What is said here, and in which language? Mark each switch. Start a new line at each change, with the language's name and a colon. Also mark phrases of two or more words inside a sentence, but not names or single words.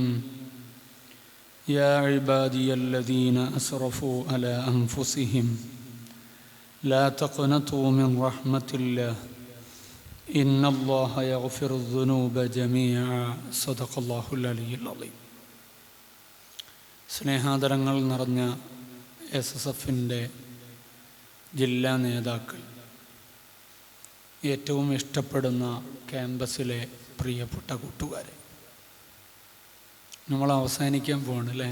Arabic: يا عبادي الذين أسرفوا على أنفسهم لا تقنطوا من رحمة الله إن الله يغفر الذنوب جميعا صدق الله العلي العظيم.
Malayalam: സ്നേഹാദരങ്ങൾ നിറഞ്ഞ SSFൻ്റെ ജില്ലാ നേതാക്കൾ, ഏറ്റവും ഇഷ്ടപ്പെടുന്ന ക്യാമ്പസിലെ പ്രിയപ്പെട്ട കൂട്ടുകാരെ, നമ്മൾ അവസാനിക്കാൻ പോവാണ് അല്ലേ?